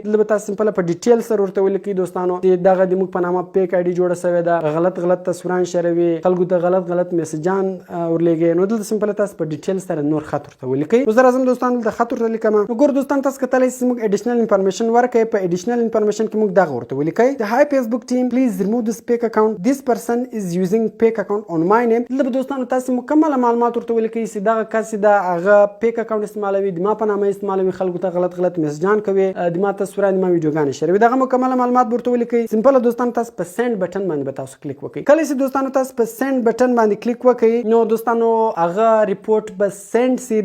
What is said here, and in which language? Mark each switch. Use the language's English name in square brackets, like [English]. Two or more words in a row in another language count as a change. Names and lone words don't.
[Pashto] دلته به تاسو سمپل په ډیټیل سره ورته ولیکئ دوستانو چې دغه د موږ په نامه [English] fake ID [Pashto] جوړه شوې ده، غلط تصویران شریوي، خلکو ته غلط میسجان ورلېږي. نو دلته سمپل تاسو په ډیټیل سره نور خط ورته ولیکئ. نو زه راځم دوستانو دلته خط ورته لیکم. نو ګور دوستان تاسو کتلی چې موږ [English] additional information [Pashto] ورکړئ. په [English] additional information [Pashto] کې موږ دغه ورته ولیکئ د [English] hi Facebook team please remove this fake account, this person is using fake account on my name. [Pashto] دلته به دوستانو تاسو مکمل معلومات ورته ولیکئ چې دغه کس د هغه [English] fake account [Pashto] استعمالوي، د ما په نامه استعمالوي، خلکو ته غلط میسجان کوي، د ما تصویران، د ما ویډیوګانې شریوي. دغه مکمل معلومات ورته ولیکئ. سمپل دوستانو تاسو په [English] send button [Pashto] باندې به تاسو کلیک وکړئ. کله چې دوستانو تاسو په [English] send button [Pashto] باندې کلیک وکړئ نو دوستانو هغه ریپورت به سند سي.